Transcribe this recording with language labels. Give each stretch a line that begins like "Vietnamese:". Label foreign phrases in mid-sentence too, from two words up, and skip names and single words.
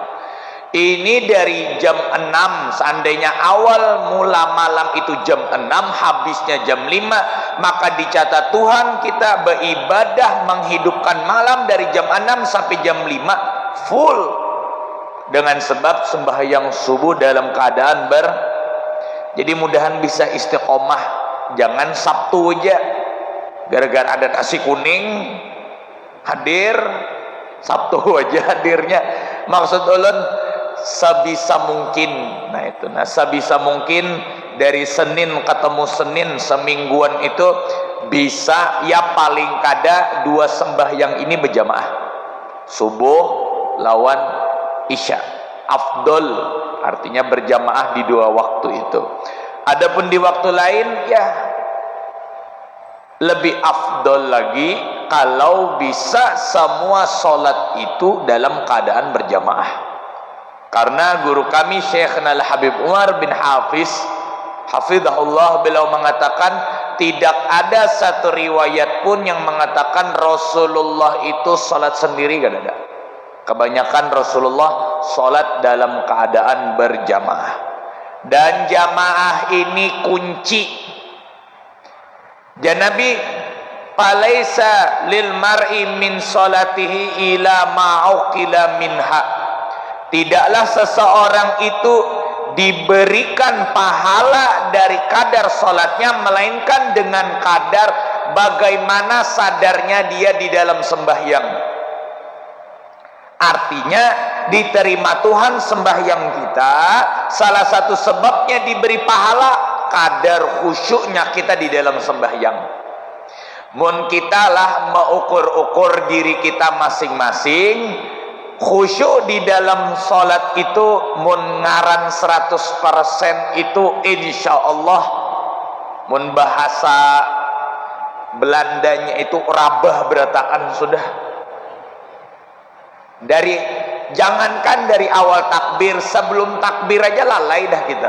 Indonesian: Ini dari jam 6, seandainya awal mula malam itu jam 6, habisnya jam 5, maka dicatat Tuhan kita beribadah menghidupkan malam dari jam 6 sampai jam 5 full dengan sebab sembahyang subuh dalam keadaan jadi mudahan bisa istiqomah, jangan Sabtu aja gara-gara ada nasi kuning hadir, Sabtu aja hadirnya.
Banjar: Maksud ulun sebisa mungkin, sebisa mungkin dari Senin ketemu Senin semingguan itu bisa ya paling kada 2 sembahyang ini berjamaah, subuh lawan isya, afdol artinya berjamaah di 2 waktu itu.
Indonesian: Adapun di waktu lain ya lebih afdol lagi kalau bisa semua sholat itu dalam keadaan berjamaah. Karena guru kami Syekh Al-Habib Umar bin Hafiz hafizahullah, beliau mengatakan tidak ada satu riwayat pun yang mengatakan Rasulullah itu salat sendiri, gak ada. Kebanyakan Rasulullah salat dalam keadaan berjamaah. Dan jamaah ini kunci.
Arabic: نبي فليس للمرء من صلاته إلا ما عقل منها.
Indonesian: Tidaklah seseorang itu diberikan pahala dari kadar sholatnya, melainkan dengan kadar bagaimana sadarnya dia di dalam sembahyang. Artinya diterima Tuhan sembahyang kita, salah satu sebabnya diberi pahala kadar khusyuknya kita di dalam sembahyang.
Banjar: Mun kita lah mengukur-ukur diri kita masing-masing, khusyuk di dalam sholat itu mun ngaran 100% itu
Arabic: إن شاء الله,
Banjar: mun bahasa Belandanya itu rabah berataan sudah.
Indonesian: Jangankan dari awal takbir, sebelum takbir aja lalai dah kita.